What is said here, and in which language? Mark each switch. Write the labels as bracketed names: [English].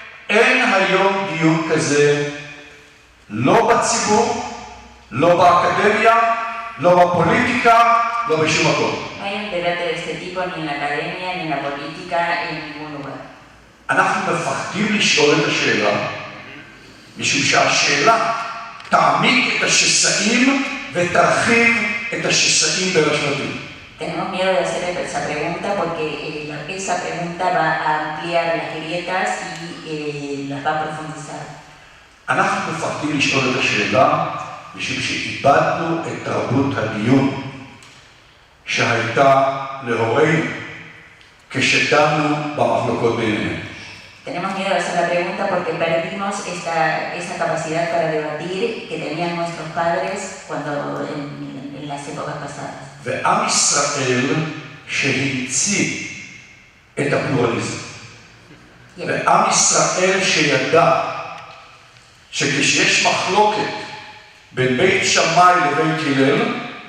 [Hebrew] אין היום דיון כזה, לא בציבור, לא באקדמיה, לא בפוליטיקה, לא בשום מקום. [Spanish] No hay un debate de este tipo ni en la academia, ni en la política, en ningún lugar. [Hebrew] אנחנו מפחדים לשאול את השאלה, משום שהשאלה תעמיק את השסעים ותרחיב את השסעים בין השבטים. [Spanish] Tenemos miedo de hacer esa pregunta porque esa pregunta va a ampliar las grietas y las va a profundizar. [Hebrew] אנחנו מפחדים לשאול את השאלה, משום שאיבדנו את תרבות הדיון שהייתה להורינו כשדנו במחלוקות ביניהם. [Spanish] Tenemos miedo de hacer la pregunta porque perdimos esa capacidad para debatir que tenían nuestros padres cuando en las épocas pasadas. [Hebrew] ועם ישראל שהמציא את הפלורליזם. ועם ישראל שידע שכשיש מחלוקת בין בית שמאי לבית הלל,